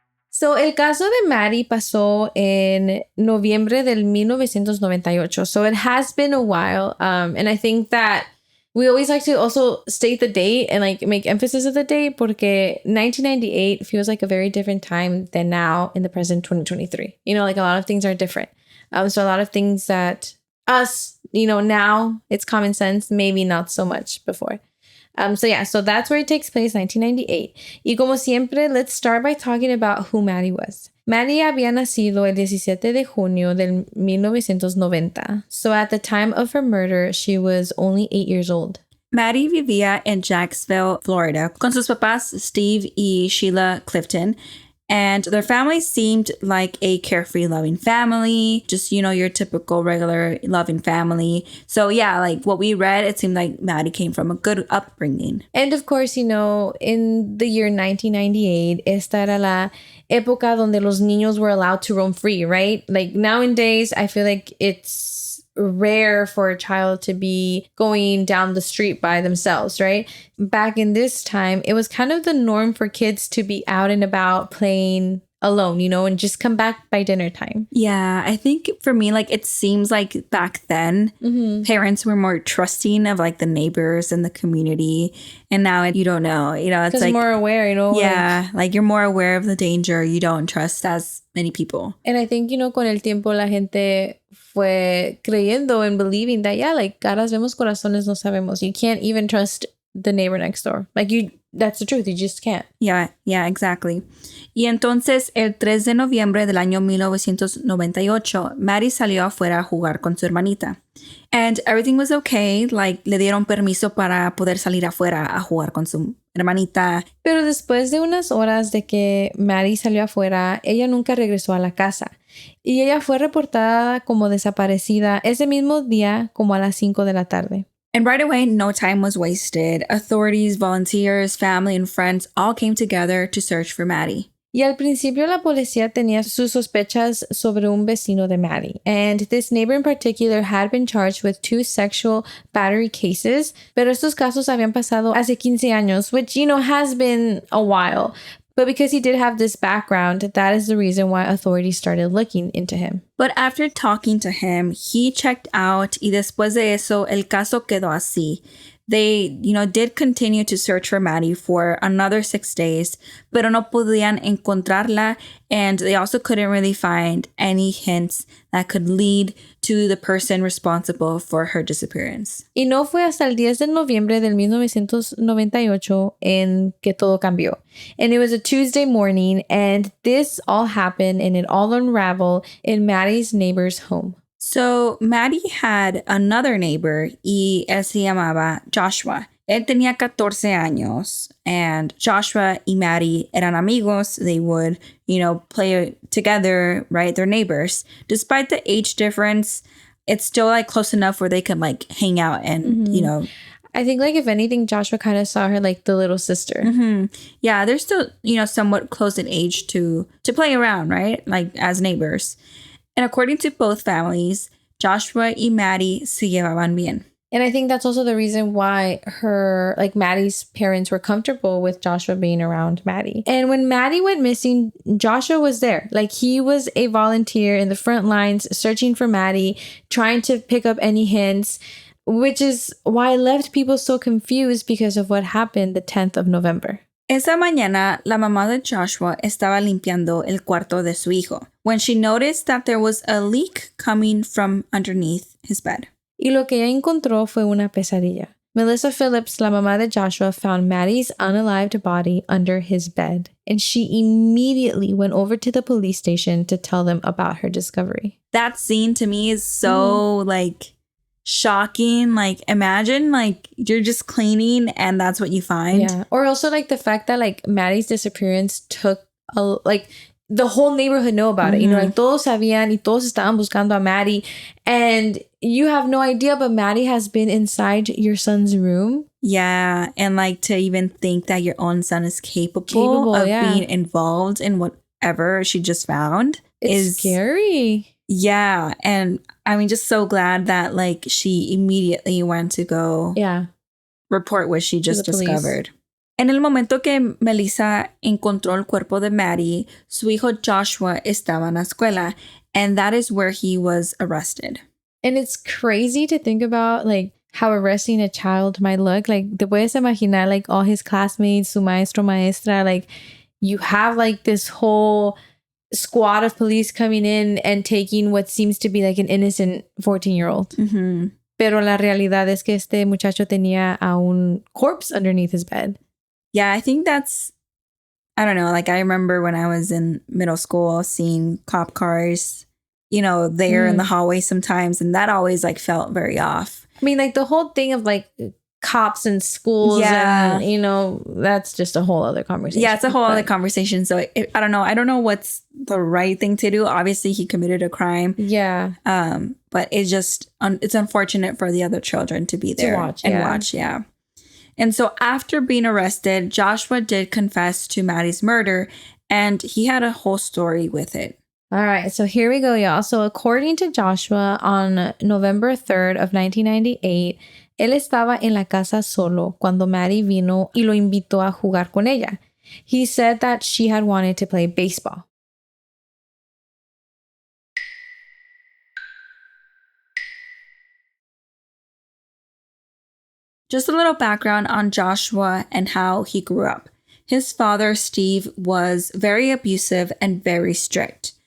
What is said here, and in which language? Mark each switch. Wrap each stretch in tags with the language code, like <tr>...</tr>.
<es>So, el caso de Maddie pasó en noviembre del 1998.</es> <en>So, it has been a while. And I think that we always like to also state the date and like make emphasis of the date porque 1998 feels like a very different time than now in the present 2023. You know, like a lot of things are different. So, a lot of things that us, now it's common sense, maybe not so much before. So that's where it takes place, 1998.</en> <es>Y como siempre,</es> <en>let's start by talking about who Maddie was.</en> <es>Maddie había nacido el 17 de junio del 1990.</es> <en>So at the time of her murder, she was only 8 years old.</en> <es>Maddie vivía en Jacksonville, Florida, con sus papás Steve y Sheila Clifton.</es> <en>And their family seemed like a carefree, loving family. Just, your typical, regular, loving family. So, yeah, like what we read, it seemed like Maddie came from a good upbringing. And of course, in the year 1998,</en> <es>esta era la época donde los niños</es> <en>were allowed to roam free, right? Like nowadays, I feel like it's rare for a child to be going down the street by themselves, right? Back in this time, it was kind of the norm for kids to be out and about playing alone, and just come back by dinner time. Yeah, I think for me, like it seems like back then, parents were more trusting of like the neighbors and the community. And now you don't know, it's like more aware, Yeah, like you're more aware of the danger. You don't trust as many people. And I think,</en> <es>con el tiempo la gente fue creyendo</es> <en>and believing that, like</en> <es>caras vemos, corazones no sabemos.</es> <en>You can't even trust the neighbor next door. That's the truth. You just can't. Yeah, exactly.</en> <es>Y entonces, el 3 de noviembre del año 1998, Maddie salió afuera a jugar con su hermanita.</es> <en>And everything was okay.</en> <es>Like, le dieron permiso para poder salir afuera a jugar con su hermanita. Pero después de unas horas de que Maddie salió afuera, ella nunca regresó a la casa. Y ella fue reportada como desaparecida ese mismo día como a las 5 de la tarde.</es> <en>And right away, no time was wasted. Authorities, volunteers, family, and friends all came together to search for Maddie.</en> <es>Y al principio la policía tenía sus sospechas sobre un vecino de Maddie.</es> <en>And this neighbor in particular had been charged with 2 sexual battery cases.</en> <es>Pero estos casos habían pasado hace 15 años,</es> <en>which, has been a while. But because he did have this background, that is the reason why authorities started looking into him. But after talking to him, he checked out</en> <es>y después de eso, el caso quedó así.</es> <en>They, did continue to search for Maddie for another 6 days,</en> <es>pero no podían encontrarla,</es> <en>and they also couldn't really find any hints that could lead to the person responsible for her disappearance.</en> <es>Y no fue hasta el 10 de noviembre del 1998 en que todo cambió.</es> <en>And it was a Tuesday morning, and this all happened and it all unraveled in Maddie's neighbor's home. So, Maddie had another neighbor</en> <es>y él se llamaba</es> <en>Joshua.</en> <es>Él tenía 14 años and Joshua y Maddie eran amigos.</es> <en>They would, play together, right? They're neighbors. Despite the age difference, it's still like close enough where they could like hang out and, I think like if anything, Joshua kind of saw her like the little sister. Yeah, they're still, somewhat close in age to play around, right? Like as neighbors. And according to both families,</en> <es>Joshua y Maddie se llevaban bien.</es> <en>And I think that's also the reason why Maddie's parents were comfortable with Joshua being around Maddie. And when Maddie went missing, Joshua was there. Like he was a volunteer in the front lines, searching for Maddie, trying to pick up any hints, which is why it left people so confused because of what happened the 10th of November.</en> <es>Esa mañana, la mamá de Joshua estaba limpiando el cuarto de su hijo</es> <en>when she noticed that there was a leak coming from underneath his bed.</en> <es>Y lo que ella encontró fue una pesadilla.</es> <en>Melissa Phillips,</en> <es>la mamá de Joshua,</es> <en>found Maddie's unalived body under his bed, and she immediately went over to the police station to tell them about her discovery. That scene to me is so shocking. Like, imagine like you're just cleaning and that's what you find. Yeah. Or also like the fact that like Maddie's disappearance took like the whole neighborhood know about it. You know, like</en> <es>todos sabían y todos estaban buscando a Maddie.</es> <en>And you have no idea, but Maddie has been inside your son's room. Yeah. And like to even think that your own son is capable of being involved in whatever she just found is scary. Yeah. And I mean, just so glad that like she immediately went to go report what she just discovered.</en> <es>En el momento que Melissa encontró el cuerpo de Maddie, su hijo Joshua estaba en la escuela,</es> <en>and that is where he was arrested. And it's crazy to think about like how arresting a child might look. Like,</en> <es>te puedes imaginar</es> <en>like all his classmates,</en> <es>su maestro, maestra,</es> <en>like you have like this whole squad of police coming in and taking what seems to be like an innocent 14-year-old.</en> <es>Pero la realidad es que este muchacho tenía a un</es> <en>corpse underneath his bed. Yeah, I think that's, I don't know, like I remember when I was in middle school seeing cop cars, you know, there in the hallway sometimes, and that always like felt very off. I mean, like the whole thing of like cops in schools and, you know, that's just a whole other conversation. Yeah, it's a whole other conversation. So I don't know. I don't know what's the right thing to do. Obviously, he committed a crime. Yeah. But it's just, it's unfortunate for the other children to be there watch. And so after being arrested, Joshua did confess to Maddie's murder, and he had a whole story with it. All right, so here we go, y'all. So according to Joshua, on November 3rd of 1998,</en> <es>él estaba en la casa solo cuando Maddie vino y lo invitó a jugar con ella.</es> <en>He said that she had wanted to play baseball. Just a little background on Joshua and how he grew up. His father, Steve, was very abusive and very strict.</en>